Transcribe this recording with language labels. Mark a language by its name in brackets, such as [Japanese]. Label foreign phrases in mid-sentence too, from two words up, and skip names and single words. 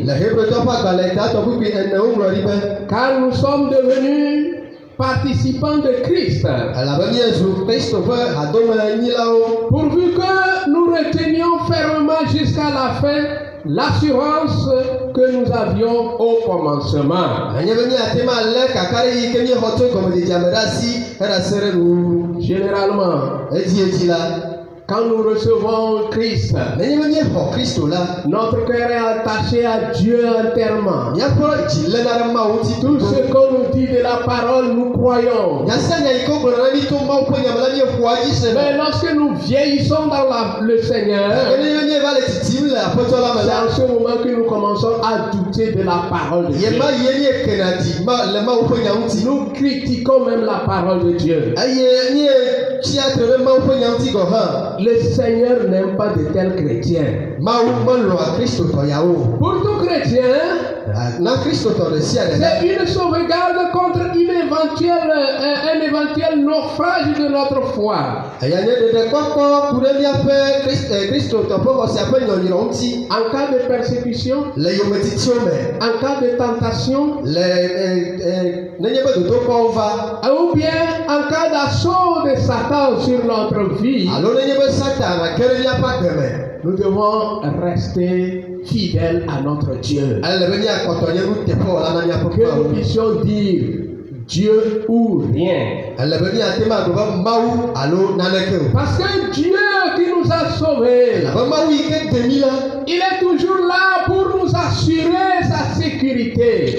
[Ewe] Le Hebrétɔ ƒe agbalẽ tatɔ kpukpui 4 woŋlɔ ɖi be [French] car nous sommes devenus participants de Christ, [Ewe] elabe míezu Kristo ƒe hadomenyilawo. [French] pourvu que nous retenions fermement jusqu'à la fin l'assurance que nous avions au commencement. [Ewe] Nenye be míate ma lé kaka ɖe yi ke míexɔ tso gɔmedzedzea me ɖe asi heɖe se ɖe nuwuwu. [French] Généralement, [Ewe] Edzi la [French] quand nous recevons Christ, [Ewe] nenye be míexɔ Kristo la [French] notre cœur est attaché à Dieu entièrement. [Ewe] míaƒe dzi léna ɖe Mawu ŋuti [French] Tout [Ewe] tutu. [French] ce qu'on nous dit de la parole, nous croyons. [Ewe] Nyase nya yi ke wogblɔ na mí to Mawu ƒe nya me la míeƒoa dzi se [French] Mais [Ewe] me. [French] lorsque nous vieillissons dans le Seigneur, [Ewe] Nenye be míeva le titim le Aƒetɔ la me [French] c'est [Ewe] la. [French] en ce moment que nous commençons à douter de la parole de Dieu. [Ewe] Ye ma ye míekena di le Mawu ƒe nya ŋuti. [French] Nous critiquons même la parole de Dieu. [Ewe] Eye míetsi atre ɖe Mawu ƒe nya ŋuti gɔ hã. [French] Le Seigneur n'aime pas de tels chrétiens. [Ewe] Mawu melɔ̃a kristotɔ yawo. [French] Pour tout chrétien, [Ewe] Na kristotɔ ɖe sia ɖe. [French] c'est une sauvegarde contre un éventuel naufrage de notre foi. [Ewe] Eya nye ɖeɖekpɔkpɔ ku ɖe míaƒe kristotɔ ƒe xɔsia ƒe nyɔnyrɔ ŋuti. [French] En cas de persécution, [Ewe] Le yometitsiwo me. [French] en cas de tentation, [Ewe] Le nenye be dodokpɔwo va. [French] ou bien en cas d'assaut de Satan sur notre vie, [Ewe] Alo nenye be [French] Nous devons rester fidèles à notre Dieu. Que nous puissions dire Dieu ou rien. Parce que Dieu qui nous a sauvés, il est toujours là pour nous assurer sa sécurité.